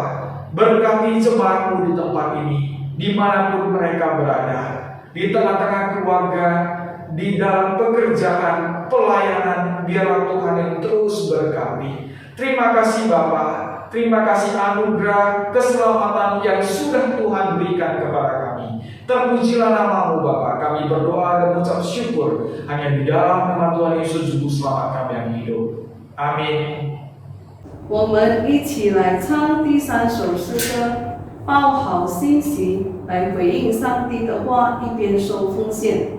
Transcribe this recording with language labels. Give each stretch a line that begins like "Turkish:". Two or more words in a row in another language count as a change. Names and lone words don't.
Indonesian: Berkati jemaat-Mu di tempat ini, dimanapun mereka berada, di tengah-tengah keluarga, di dalam pekerjaan, pelayanan, biarlah Tuhan yang terus berkati. Terima kasih Bapa. Terima kasih anugerah keselamatan yang sudah Tuhan berikan kepada kami. Terpujilah nama-Mu Bapa, kami berdoa dan mengucap syukur hanya di dalam nama Tuhan Yesus Juru Selamat kami yang hidup. Amin.
Chinese: 我们一起来唱第3首诗歌，抱好心情来回应上帝的话，一边收奉献。